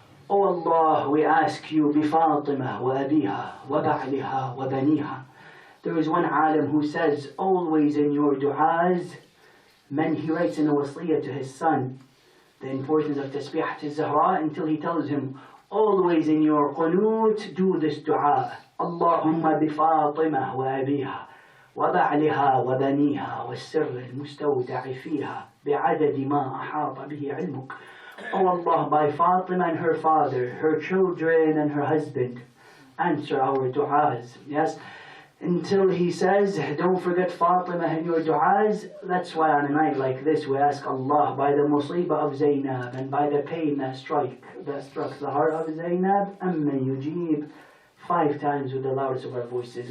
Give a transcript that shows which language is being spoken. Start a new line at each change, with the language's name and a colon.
English: Oh Allah, we ask you,
Arabic: بفاطمة وأبيها وبعلها وبنيها.
English: There is one alim who says, always in your du'as, he writes in a wasiyah to his son, the importance of tasbihat al-Zahra, until he tells him, always in your qunut, do this du'a.
Arabic: Allahumma بفاطمة وأبيها وبعلها وبنيها والسر المستودع فيها بعدد ما أحاط به علمك.
English: Oh Allah, by Fatima and her father, her children and her husband, answer our du'as. Yes? Until he says, don't forget Fatima in your du'as. That's why on a night like this we ask Allah, by the musibah of Zainab and by the pain that struck the heart of Zainab, Amma yujib, 5 times with the loudest of our voices.